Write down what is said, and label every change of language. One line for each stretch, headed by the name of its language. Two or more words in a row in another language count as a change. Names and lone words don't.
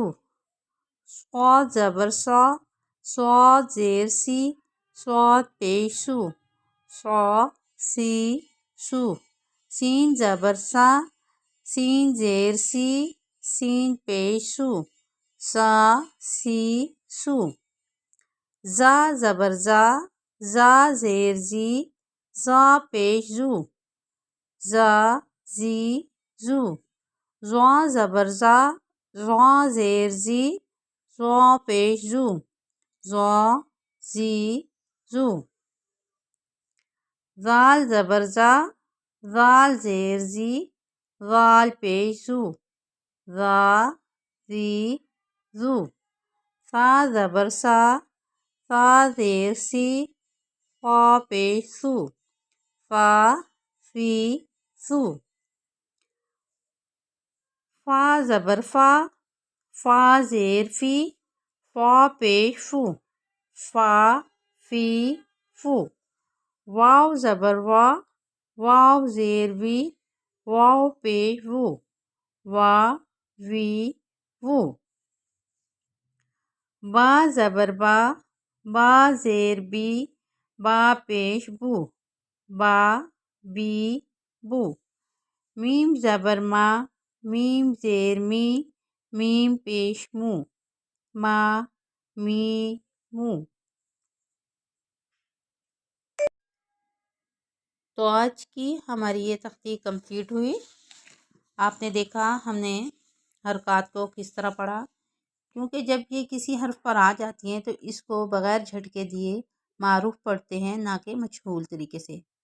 Urdu: صاد زبر صا، صاد زیر سی، صاد پیش سو، صا سی سو۔ سین زبر سا، سین زیر سی، سین پیش سو، سا سی سو۔ زا زبر زا، زا زیر زی، زا پیش زو، زا زی زو۔ زوا زبر زا، زوا زیر زی، زوا پیش زو، زوا زی زو. زال زبر زا، زال زیر زی، زال پیش زو، زا زی زو. سا زبر سا، سا زیر سی، فا پیش سو، فا سی سو. فا زبر فا، فا زیر فی، فا پیش فو، فا فی فو. واو زبر وا، واو زیر وی، واو پیش وو، وا وی وو. با زبر با، با زیر بی، با پیش بو، با بی بو. میم زبر ما، میم زیر می، میم پیش مو، ما می مو. تو آج کی ہماری یہ تختی کمپلیٹ ہوئی. آپ نے دیکھا ہم نے حرکات کو کس طرح پڑھا، کیونکہ جب یہ کسی حرف پر آ جاتی ہیں تو اس کو بغیر جھٹکے دیے معروف پڑھتے ہیں، نہ کہ مجہول طریقے سے.